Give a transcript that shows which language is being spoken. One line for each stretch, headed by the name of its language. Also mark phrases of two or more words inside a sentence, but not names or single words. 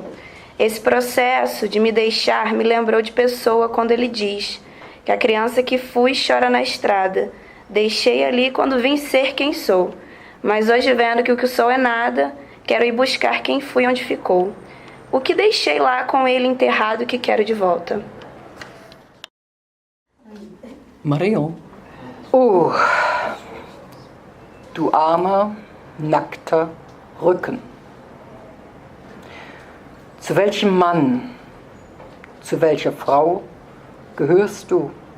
Portuguese: Esse processo de me deixar me lembrou de Pessoa quando ele diz que a criança que fui chora na estrada. Deixei ali quando vim ser quem sou. Mas hoje, vendo que o que sou é nada, quero ir buscar quem fui onde ficou. O que deixei lá com ele enterrado que quero de volta. Marion.
German: Du armer, nackter Rücken. Zu welchem Mann, zu welcher Frau gehörst du?